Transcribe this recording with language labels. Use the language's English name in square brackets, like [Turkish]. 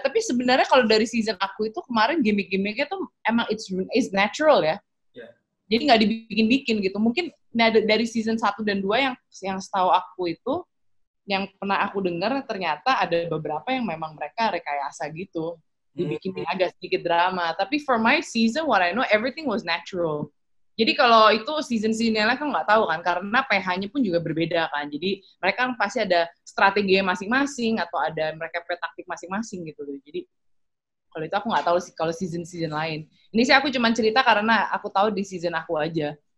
[Indonesian] Tapi sebenarnya kalau dari season aku itu kemarin gimmick-gimmicknya tuh emang [English] it's natural [Indonesian] ya. Jadi nggak dibikin-bikin gitu. Mungkin dari season 1 dan 2 yang setahu aku itu, yang pernah aku dengar ternyata ada beberapa yang memang mereka rekayasa gitu. Dibikin agak sedikit drama. Tapi [English] for my season, what I know, everything was natural. [Indonesian] Jadi kalau itu season-seasonnya kan nggak tahu kan, karena PH-nya pun juga berbeda kan. Jadi mereka kan pasti ada strategi masing-masing, atau ada mereka taktik masing-masing gitu. Jadi kalau itu aku nggak tahu sih kalau season-season lain. Ini sih aku cuma cerita karena aku tahu di season aku aja.